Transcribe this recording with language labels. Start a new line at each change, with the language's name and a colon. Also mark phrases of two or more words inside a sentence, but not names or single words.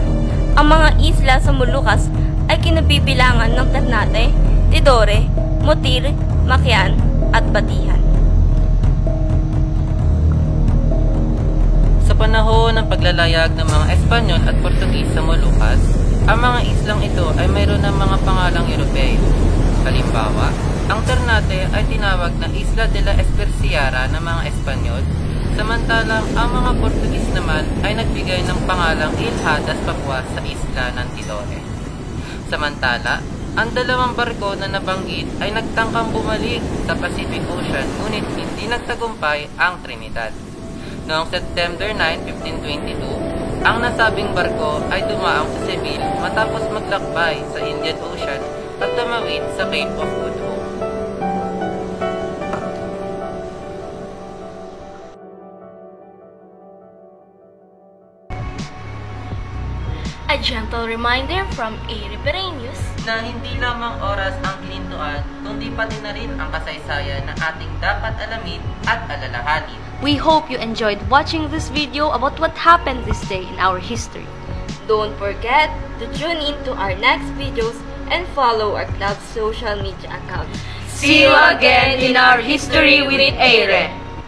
Filipino: Ang mga isla sa Moluccas ay kinabibilangan ng Ternate, Tidore, Motir, Makian at Batihan. Sa panahon ng paglalayag ng mga Espanyol at Portuguese sa Moluccas, ang mga islang ito ay mayroon ng mga pangalang Europeo. Halimbawa, ang Ternate ay tinawag na Isla de la Especiara ng mga Espanyol, samantalang ang mga Portuguese naman ay nagbigay ng pangalang Ilha das Papua sa isla ng Tidore. Samantala, ang 2 barko na nabanggit ay nagtangkang bumalik sa Pacific Ocean ngunit hindi nagtagumpay ang Trinidad. Noong September 9, 1522, ang nasabing barko ay dumaang sa Seville matapos maglakbay sa Indian Ocean at tumawid sa Cape of Good Hope.
English: A gentle reminder from A. Ribereños
Filipino: Na hindi lamang oras ang kinintuan, kundi pati na rin ang kasaysayan na ating dapat alamin at alalahanin.
English: We hope you enjoyed watching this video about what happened this day in our history. Don't forget to tune in to our next videos and follow our club's social media accounts. See you again in our History with Aire.